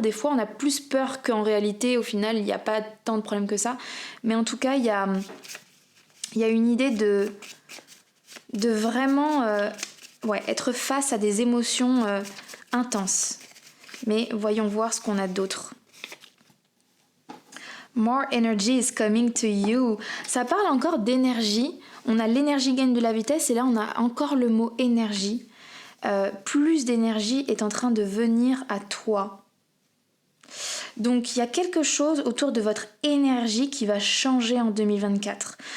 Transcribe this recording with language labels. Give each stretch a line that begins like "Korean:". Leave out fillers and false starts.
French: Des fois, on a plus peur qu'en réalité, au final, il n'y a pas tant de problèmes que ça. Mais en tout cas, il y a une idée de vraiment être face à des émotions intenses. Mais voyons voir ce qu'on a d'autre.
English: More energy is coming to you.
French: Ça parle encore d'énergie. On a l'énergie gagne de la vitesse et là on a encore le mot énergie. Plus d'énergie est en train de venir à toi. Donc il y a quelque chose autour de votre énergie qui va changer en 2024.